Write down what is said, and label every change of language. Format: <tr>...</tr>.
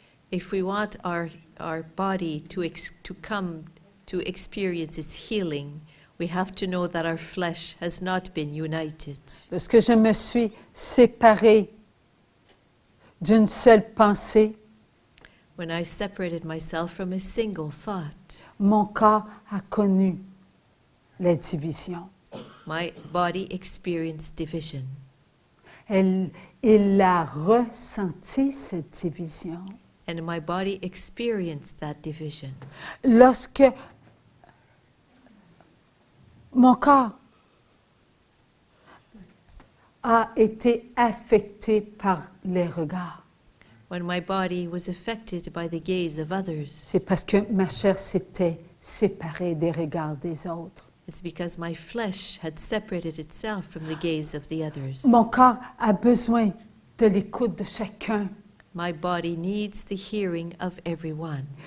<en>If we want our body to come to experience its healing, we have to know that our flesh has not been united.</en> <fr>Lorsque je me suis séparée d'une seule pensée,</fr> <en>When I separated myself from a single thought,</en> <fr>mon corps a connu la division.</fr> <en>my body experienced division.</en> <fr>Il a ressenti cette division.</fr> <en>And my body experienced that division.</en> <fr>Lorsque mon corps a été affecté par les regards,</fr> <en>When my body was affected by the gaze of others,</en> <fr>c'est parce que ma chair s'était séparée des regards des autres.</fr> <en>it's because my flesh had separated itself from the gaze of the others.</en> <fr>Mon corps a besoin de l'écoute de chacun.</fr> <en>My body needs the hearing of everyone.</en>